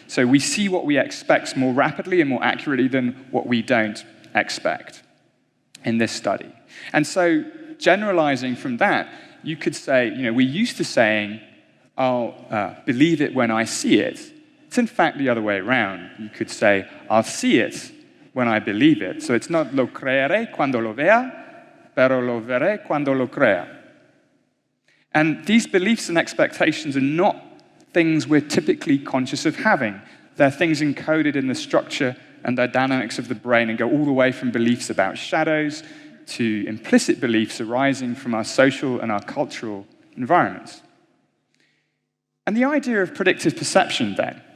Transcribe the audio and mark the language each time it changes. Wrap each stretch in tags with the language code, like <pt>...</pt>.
<en>So we see what we expect more rapidly and more accurately than what we don't expect in this study. And so generalizing from that, you could say, we're used to saying, I'll believe it when I see it. It's in fact the other way around. You could say, I'll see it when I believe it. So it's not</en> <es>lo creeré cuando lo vea, pero lo veré cuando lo crea.</es> <en>And these beliefs and expectations are not things we're typically conscious of having. They're things encoded in the structure and the dynamics of the brain and go all the way from beliefs about shadows to implicit beliefs arising from our social and our cultural environments. And the idea of predictive perception, then,</en>